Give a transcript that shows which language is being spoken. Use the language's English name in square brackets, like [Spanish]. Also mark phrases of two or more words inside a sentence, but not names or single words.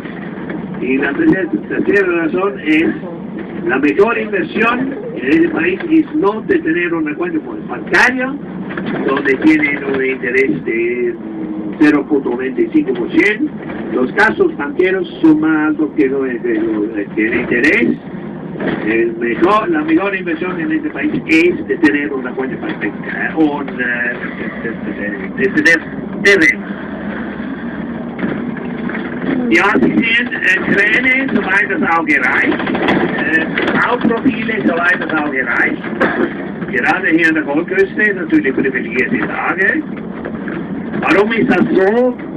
[Spanish] Y la tercera razón es la mejor inversión en ese país es no de tener una cuenta bancaria donde tienen un interés de 0.25%. Los gastos banqueros son más altos que el interés. La mejor inversión en este país es de tener una cuenta bancaria, de tener terreno. [German] Ja, Sie sehen Kräne, soweit das Auge reicht, Bauprofile, soweit das Auge reicht. Gerade hier an der Goldküste, natürlich privilegierte Lage. Warum ist das so?